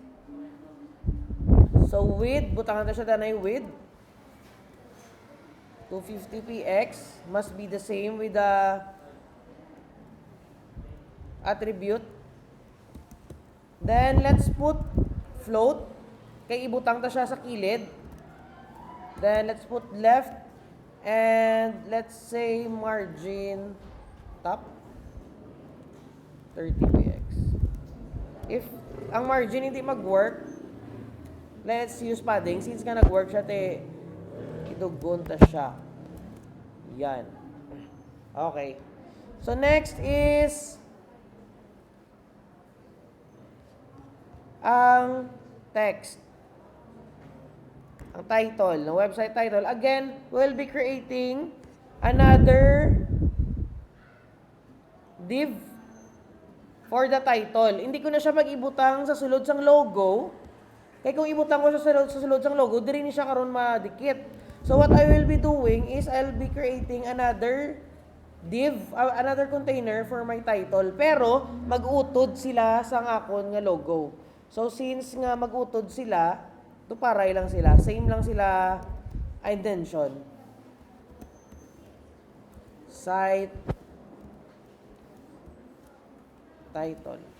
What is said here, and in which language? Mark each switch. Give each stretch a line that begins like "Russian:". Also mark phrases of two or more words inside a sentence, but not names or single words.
Hiligaynon: So, width, butangan na siya danay width.
English: 250px must be the same with the attribute. Then, let's put float.
Hiligaynon: Kay ibutang ta siya sa kilid.
English: Then, let's put left. And, let's say, margin top. 30px. If
Hiligaynon: ang margin hindi mag-work,
English: let's use padding.
Hiligaynon: Since nga nag-work siya, idugon ta siya. Yan. Okay.
English: So, next is ang text.
Hiligaynon: Ang title, ng
English: website title. Again, we'll be creating another div for the title.
Hiligaynon: Hindi ko na siya mag-ibutang sa sulod sang logo. Kaya kung ibutang ko siya sa sulod sang logo, di rin siya karon madikit.
English: So what I will be doing is I'll be creating another div, another container for my title.
Hiligaynon: Pero mag-utod sila sa akon nga logo. So since nga mag-utod sila, tuparay lang sila. Same lang sila intention.
English: Site title.